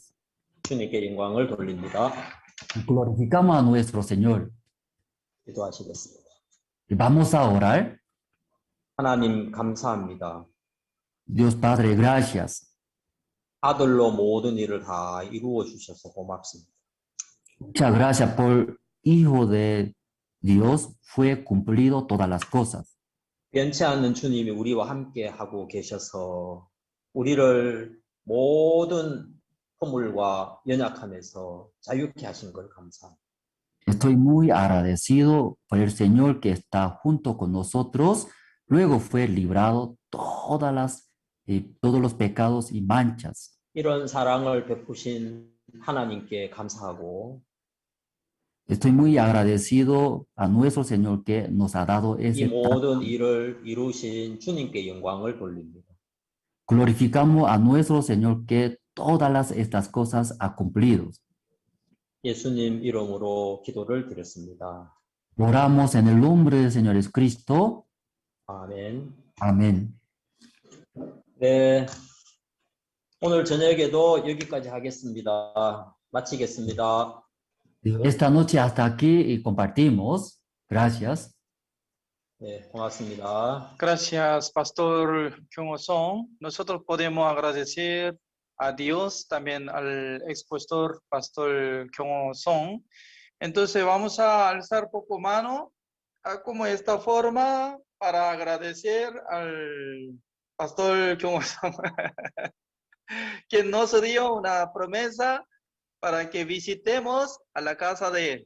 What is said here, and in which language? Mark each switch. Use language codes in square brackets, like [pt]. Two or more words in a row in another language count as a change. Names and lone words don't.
[ko] 주님께 영광을 돌립니다. [es] Glorificamos a nuestro Señor. [ko] 기도하시겠습니다. [es] Y vamos a orar. [ko] 하나님 감사합니다. [es] Dios Padre, gracias. [ko] 아들로 모든 일을 다 이루어 주셔서 고맙습니다. [es] Muchas gracias por Hijo de Dios fue cumplido todas las cosas. [ko] 변치 않는 주님이 우리와 함께 하고 계셔서 우리를 모든 허물과 연약함에서 자유케 하신 걸 감사합니다. [es] Estoy muy agradecido por el Señor que está junto con nosotros. Luego fue librado todos los pecados y manchas. [ko] 이런 사랑을 베푸신 하나님께 감사하고 [es] Estoy muy agradecido a nuestro Señor que nos ha dado [ko] 이 [es] ese [ko] 모든 일을 이루신 주님께 영광을 돌립니다. [es] Glorificamos a nuestro Señor que todas estas cosas ha cumplido. [ko] 예수님 이름으로 기도를 드렸습니다. [es] Oramos en el nombre del Señor Jesucristo. [ko] 아멘. [es] Amén. [ko] 네, 오늘 저녁에도 여기까지 하겠습니다. 마치겠습니다. [es] Esta noche hasta aquí y compartimos. Gracias. [ko] 네, 고맙습니다. [es] Gracias, Pastor Kyung-ho-song. Nosotros podemos agradecer a Dios, también al expositor Pastor Kyung-ho-song. Entonces vamos a alzar poco mano como esta forma para agradecer al Pastor Kyung-ho-song, quien nos dio una promesa para que visitemos a la casa de él.